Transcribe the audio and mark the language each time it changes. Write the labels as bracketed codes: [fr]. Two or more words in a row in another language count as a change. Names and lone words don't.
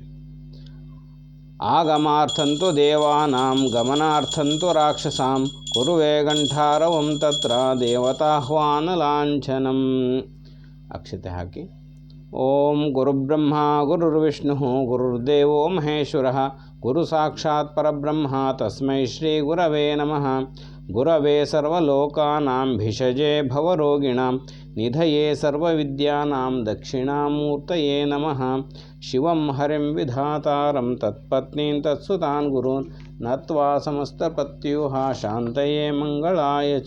[sa] ಆಗಮಾರ್ಥಂತು ದೇವಾನಾಂ ಗಮನಾರ್ಥಂತು ರಾಕ್ಷಸಾಂ ಕುರುವೆ ಗಂಠಾರವಂ ತತ್ರ ದೇವತಾಹ್ವಾನ ಲಾಂಛನಂ. [kn] ಅಕ್ಷತೆ ಹಾಕಿ. [sa] ಓಂ ಗುರುಬ್ರಹ್ಮ ಗುರುರ್ವಿಷ್ಣು ಗುರುರ್ದೇವೋ ಮಹೇಶ್ವರ ಗುರು ಸಾಕ್ಷಾತ್ ಪರಬ್ರಹ್ಮ ತಸ್ಮೈ ಶ್ರೀ ಗುರವೇ ನಮಃ. ಗುರವೇ ಸರ್ವಲೋಕಾನಾಂ ಭಿಷಜೇ ಭವರೋಗಿಣಾಂ ನಿಧಯೇ ಸರ್ವವಿದ್ಯಾನಾಂ ದಕ್ಷಿಣಾಮೂರ್ತಯೇ ನಮಃ. ಶಿವಂ ಹರಿಂ ವಿಧಾತಾರಂ ತತ್ಪತ್ನೀಂ ತತ್ಸುತಾನ್ ಗುರೂನ್ ನತ್ವಾ ಸಮಸ್ತಪತ್ಯೂಹ ಶಾಂತಯೇ ಮಂಗಳಾಯ ಚ.